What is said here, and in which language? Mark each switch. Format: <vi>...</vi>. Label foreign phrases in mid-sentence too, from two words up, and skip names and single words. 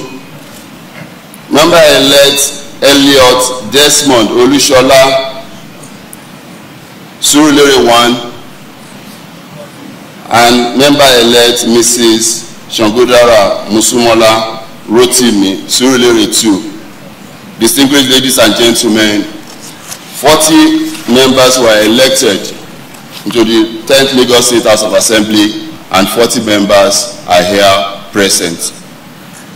<en>Member-elect Elliot Desmond Olushola Surulere 1. And member-elect Mrs. Shangodara Musumola Rotimi Surulere 2. Distinguished ladies and gentlemen, 40 members were elected into the 10th Lagos State House of Assembly and 40 members are here present.</en>